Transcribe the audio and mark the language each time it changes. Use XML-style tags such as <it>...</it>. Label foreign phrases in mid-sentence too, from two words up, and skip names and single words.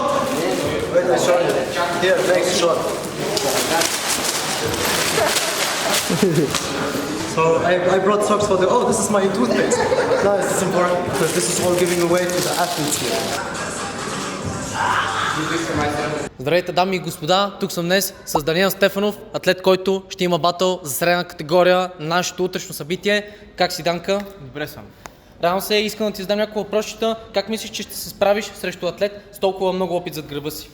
<en>Wait, I show you. Here, next shot. So I brought socks for the. Oh, this is my toothpaste. No, this is important because this is all giving away to the athletes here.</en> <bg>Здравейте, дами и господа, тук съм днес с Даниел Стефанов, атлет, който ще има батъл за средна категория на нашето утрешно събитие. Как си, Данка? Добре съм. Реално се искам да ти задам няколко въпросчета. Как мислиш, че ще се справиш срещу атлет с толкова много опит зад гърба си?</bg>